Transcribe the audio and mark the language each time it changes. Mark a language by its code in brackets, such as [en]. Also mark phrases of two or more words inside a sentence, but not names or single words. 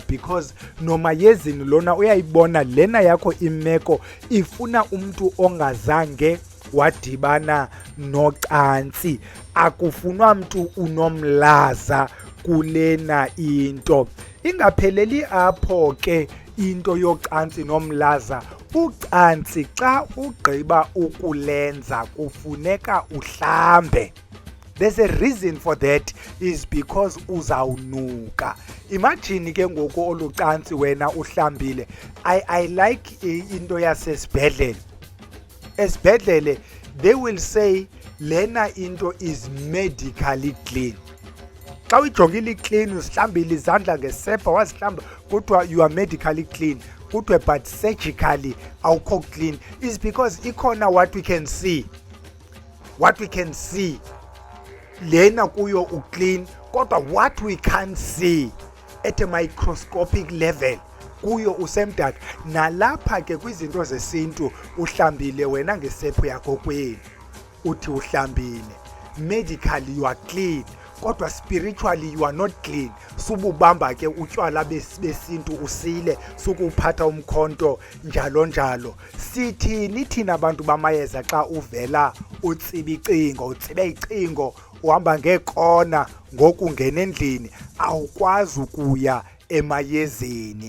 [xh] Because nomayezini lona uyayibona lena yakho imeko ifuna umntu ongazange wadibana nocansi, akufunwa mntu unomlaza kulena into. Ingapheleli apho ke into yocansi nomlaza. Ucansi xa ugqiba ukulenza kufuneka uhlambe. [en] There's a reason for that, is because uzawunuka. [xh] Imagine ke ngoku olucansi wena uhlambile. [en] I like [xh] into yasesibhedlele. [en] Esibhedlele they will say [xh] lena into [en] is medically clean. [xh] Xa uyijongile clean, usihlambile izandla ngesepha wazihlamba, kuthiwa [en] you are medically clean. Kuthiwe but surgically awukho clean, is because ikhona what we can see. What we can see [xh] lena kuyo uclean, kodwa [en] what we can't see at a microscopic level [xh] kuyo usemdaka. Nalapha ke kwizinto zesintu uhlambile wena ngesepho yakho kwenu uthi uhlambile, [en] medically you are clean. kodwa spiritually you are not clean. [xh] Sububamba ke utywala besintu usile, sukuphatha umkhonto njalo njalo. Sithini thina abantu bamayeza xa uvela utsiba icingo, utsibe icingo, uhamba ngekona ngokungena endlini, awukwazi ukuya emayezeni.